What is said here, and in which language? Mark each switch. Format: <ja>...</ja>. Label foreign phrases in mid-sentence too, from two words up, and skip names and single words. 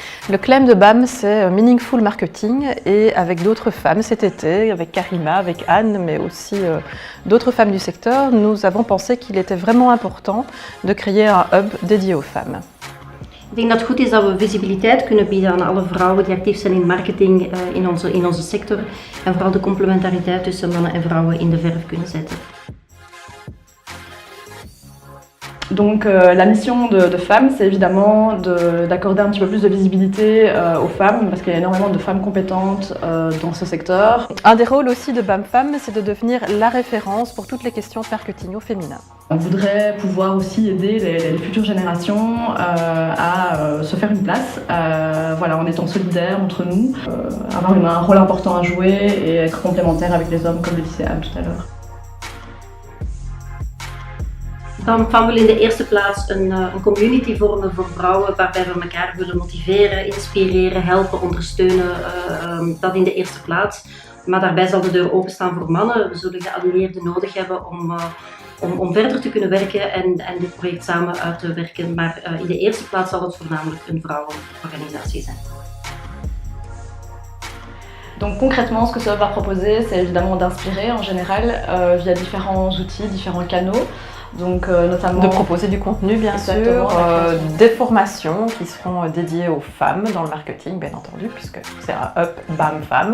<fr>Le claim de BAM, c'est</fr> <en>Meaningful Marketing,</en> <fr>et avec d'autres femmes cet été, avec Karima, avec Anne, mais aussi d'autres femmes du secteur, nous avons pensé qu'il était vraiment important de créer un hub dédié aux femmes.</fr> <nl>Ik denk dat het goed is dat we visibiliteit kunnen bieden aan alle vrouwen die actief zijn in marketing in onze sector en vooral de complementariteit tussen mannen en vrouwen in de verf kunnen zetten.</nl> <fr>Donc la mission de FAM, c'est évidemment d'accorder un petit peu plus de visibilité aux femmes, parce qu'il y a énormément de femmes compétentes dans ce secteur. Un des rôles aussi de BAM Femmes, c'est de devenir la référence pour toutes les questions de marketing au féminin. On voudrait pouvoir aussi aider les futures générations à se faire une place, voilà, en étant solidaires entre nous, avoir un rôle important à jouer et être complémentaire avec les hommes, comme le disait Anne tout à l'heure.</fr> <nl>BAM wil in de eerste plaats een community vormen voor vrouwen waarbij we elkaar willen motiveren, inspireren, helpen, ondersteunen. Dat in de eerste plaats. Maar daarbij zal de deur openstaan voor mannen. We zullen geallieerden nodig hebben om verder te kunnen werken en dit project samen uit te werken. Maar in de eerste plaats zal het voornamelijk een vrouwenorganisatie zijn.</nl> <fr>Donc concrètement, ce que ça va proposer, c'est évidemment d'inspirer en général via différents outils, différents canaux. Donc, notamment de proposer du contenu, bien sûr, des formations qui seront dédiées aux femmes dans le marketing, bien entendu, puisque c'est un hub BAM Femmes.</fr>